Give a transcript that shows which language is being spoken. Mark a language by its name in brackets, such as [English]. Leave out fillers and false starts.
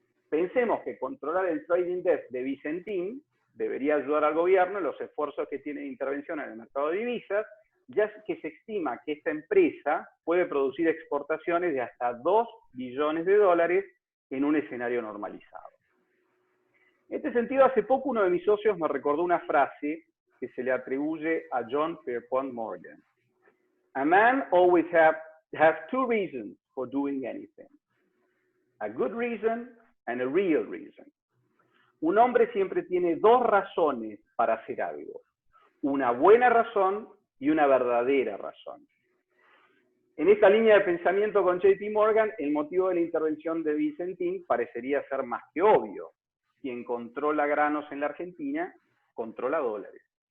[Spanish] Pensemos que controlar el trading desk de Vicentín debería ayudar al gobierno en los esfuerzos que tiene de intervención en el mercado de divisas, ya que se estima que esta empresa puede producir exportaciones de hasta 2 billones de dólares en un escenario normalizado. En este sentido, hace poco uno de mis socios me recordó una frase que se le atribuye a John Pierpont Morgan. [English] A man always has two reasons for doing anything. A good reason and a real reason. [Spanish] Un hombre siempre tiene dos razones para hacer algo. Una buena razón y una verdadera razón. En esta línea de pensamiento con JP Morgan, el motivo de la intervención de Vicentín parecería ser más que obvio. Quien controla granos en la Argentina, controla dólares.